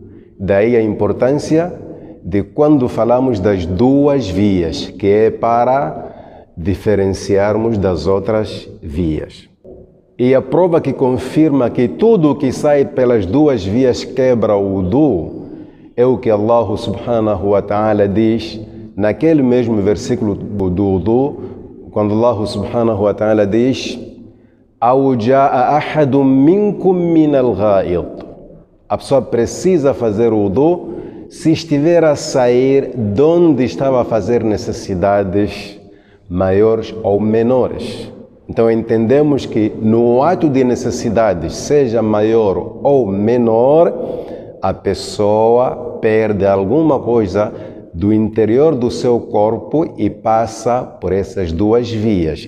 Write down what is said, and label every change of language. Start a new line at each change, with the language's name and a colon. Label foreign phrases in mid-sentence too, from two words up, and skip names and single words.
Portuguese: Daí a importância de quando falamos das duas vias, que é para diferenciarmos das outras vias. E a prova que confirma que tudo o que sai pelas duas vias quebra o wudu é o que Allah
Arabic: سبحانه وتعالى
Portuguese: diz naquele mesmo versículo do wudu, quando Allah
Arabic: سبحانه وتعالى
Portuguese: diz:
Arabic: "أو جاء أحد منكم من الغائط".
Portuguese: A pessoa precisa fazer o wudu se estiver a sair de onde estava a fazer necessidades maiores ou menores. Então entendemos que no ato de necessidades, seja maior ou menor, a pessoa perde alguma coisa do interior do seu corpo e passa por essas duas vias.